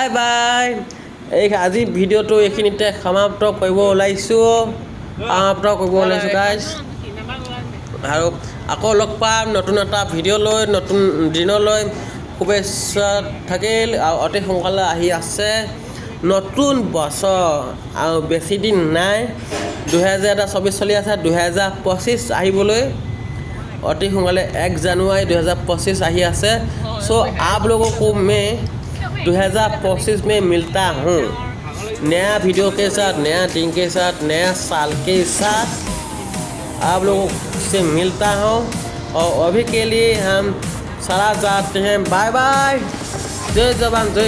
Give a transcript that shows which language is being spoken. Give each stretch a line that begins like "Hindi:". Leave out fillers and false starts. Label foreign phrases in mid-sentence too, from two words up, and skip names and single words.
Assamese: এতিয়া বাই। আজি ভিডিঅ'টো এইখিনিতে সমাপ্ত কৰিব ওলাইছোঁ গাইজ আৰু আকৌ লগ পাম নতুন এটা ভিডিঅ' লৈ নতুন দিনলৈ শুভেচ্ছা থাকিল আৰু অতি সোনকালে আহি আছে নতুন বছৰ আৰু বেছি দিন নাই 2024 চলি আছে 2025 আহিবলৈ অতি সোনকালে 1 জানুৱাৰী 2025 আহি আছে
Hindi: सो आप लोगों को मैं 2025 में मिलता हूँ नया वीडियो के साथ नया दिन के साथ नया साल के साथ आप लोगों से मिलता हूँ और अभी के लिए हम सारा जाते हैं
English: bye bye
Hindi: जय जवान जय